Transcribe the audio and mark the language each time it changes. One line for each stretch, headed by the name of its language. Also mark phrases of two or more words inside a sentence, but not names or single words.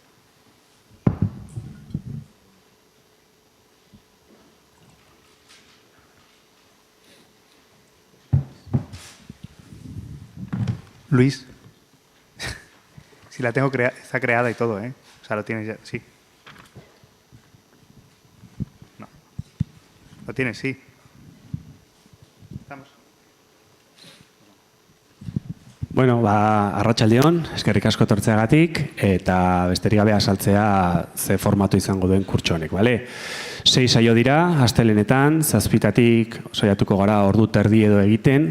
Spanish: Luis, si la tengo creada, está creada y todo, ¿eh? O sea, lo tienes ya, sí. No. Lo tienes, sí. Estamos.
Basque: Bueno, arratsaldeon, eskerrik asko etortzeagatik eta besterik gabe azaltzea ze formatu izango duen kurtso honek, bale? 6 saio dira, astelehenetan, 7tatik saiatuko gara ordu terdi edo egiten.